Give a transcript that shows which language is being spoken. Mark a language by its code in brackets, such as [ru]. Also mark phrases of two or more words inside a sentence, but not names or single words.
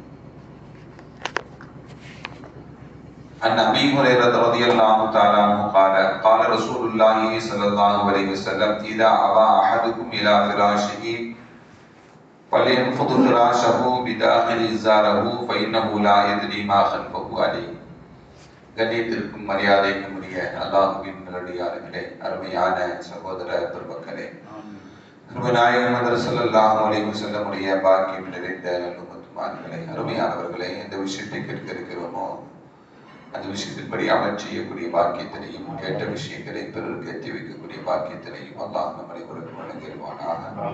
[ar] عن أبي هريرة رضي الله تعالى عنه قال رسول الله صلى الله عليه وسلم إذا أوى أحدكم إلى فراشه فلينفض فراشه بداخل إزاره فإنه لا يدري ما خلفه عليه. [ta] கண்ணியத்திற்கும் மரியாதைக்கும் உரிய அல்லாஹ்வின் நல்லடியார்களே, அருமையான சகோதர பெருமக்களே, நாயகம் முஹம்மது [ar] صلى الله عليه وسلم [ta] உடைய பாக்கியம் நிறைந்த நல்லுமத்துமான்களே, அருமையானவர்களே, எந்த விஷயத்தை கேட்க இருக்கிறோமோ அந்த விஷயத்தின்படி அமல் செய்யக்கூடிய பாக்கியத்தினையும் கேட்ட விஷயங்களை பிறருக்கு எத்தி வைக்கக்கூடிய பாக்கியத்தினையும் அல்லாஹ் நம்மை கொடுத்து வழங்கிடுவானாக.